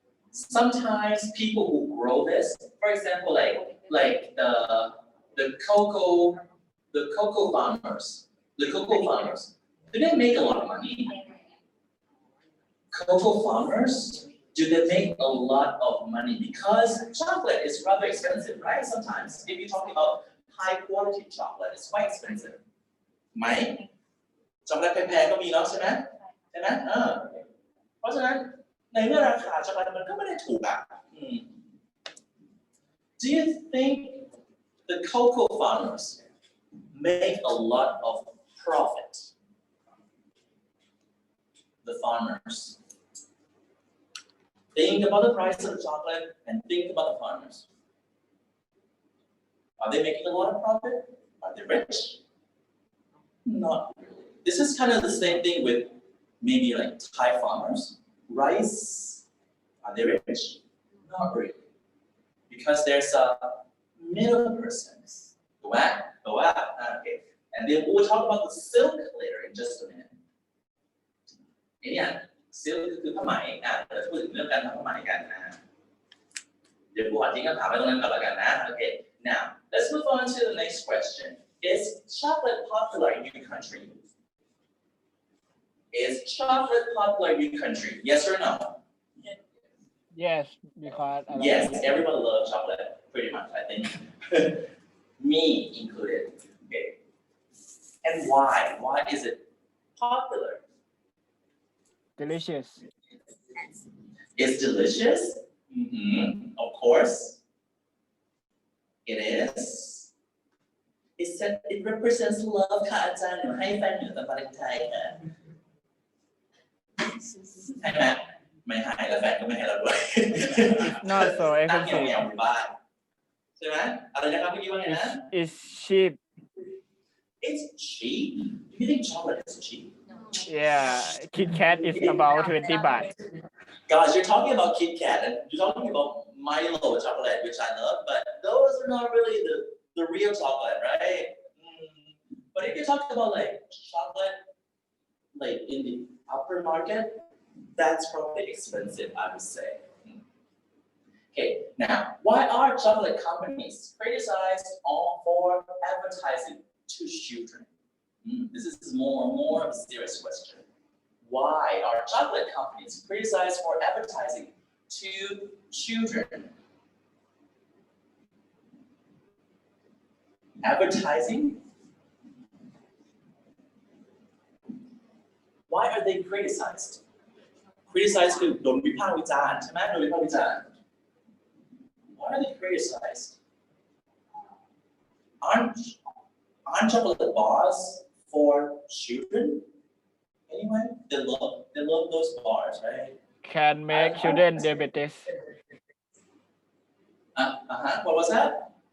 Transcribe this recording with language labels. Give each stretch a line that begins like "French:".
English: Sometimes people who grow this, for example, like the cocoa farmers, do they make a lot of money? Cocoa farmers, do they make a lot of money? Because chocolate is rather expensive, right? Sometimes, if you're talking about high quality chocolate, it's quite expensive.
Thai: ไหมช็อกโกแลตแพงๆก็มีแล้วใช่ไหมเพราะฉะนั้นในเมื่อราคาช็อกโกแลตมันก็ไม่ได้ถูกอ่ะ
English: Do you think the cocoa farmers make a lot of profit? The farmers. Think about the price of the chocolate and think about the farmers. Are they making a lot of profit? Are they rich? Not really. This is kind of the same thing with maybe like Thai farmers. Rice, are they rich? Not really. Because there's a middle person. Okay. And then we'll talk about the silk later in just a minute.
Thai: Yeah, silk คือผ้าไหมเดี๋ยวพูดถึงเรื่องการทำผ้าไหมกันนะเดี๋ยวผู้ทิ้งคำถามไว้ตรงนั้นก่อนแล้วกันนะ
English: Okay. Now, let's move on to the next question. Is chocolate popular in your country? Is chocolate popular in your country? Yes or no? Yes, because Yes, everyone loves chocolate, pretty much, I think. Me included. Okay. And why? Why is it popular? delicious. It's delicious. Of course, it is. It said it represents love
Thai: ค่ะอาจารย์หนูให้แฟนหนูตอนวาเลนไทน์ค่ะใช่ไหมไม่ให้แล้วแฟนก็ไม่ให้เราด้วย
English: Not so
Thai: นั่งเห
English: expensive.
Thai: งียวๆอยู่บ้านใช่ไหมอะไรนะครับเมื่อกี้ว่าไงนะ
English: It's cheap. It's cheap. Do you think chocolate is cheap? Yeah, Kit Kat is about 20 baht. Guys, you're talking about Kit Kat and you're talking about Milo chocolate, which I love, but those are not really the real chocolate, right? But if you're talking about like chocolate, like in the upper market, that's probably expensive, I would say. Okay, now, why are chocolate companies criticized for advertising to children? This is more of a serious question. Why are chocolate companies criticized for advertising to children? Advertising? Why are they criticized?
Thai: Criticized คือโดนวิพากษ์วิจารณ์ใช่ไหมโดนวิพากษ์วิจารณ์
English: Why are they criticized? Aren't chocolate bars for children? Anyway, they love those bars, right? Can make children diabetes. What was that?